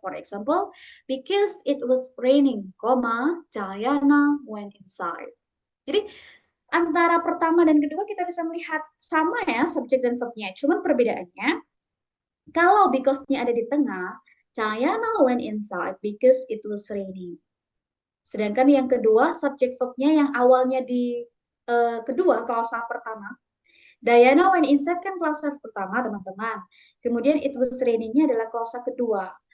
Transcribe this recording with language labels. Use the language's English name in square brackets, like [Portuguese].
[English] For example, because it was raining, Diana went inside. [Indonesian] Jadi, antara pertama dan kedua kita bisa melihat sama ya subjek dan verb-nya. Cuman perbedaannya, kalau because-nya ada di tengah, [English] Diana went inside because it was raining. [Indonesian] Sedangkan yang kedua, subjek verb-nya yang awalnya di kedua, klausa pertama. [English] Diana went inside [Indonesian] kan klausa pertama, teman-teman. Kemudian it was raining-nya adalah klausa kedua.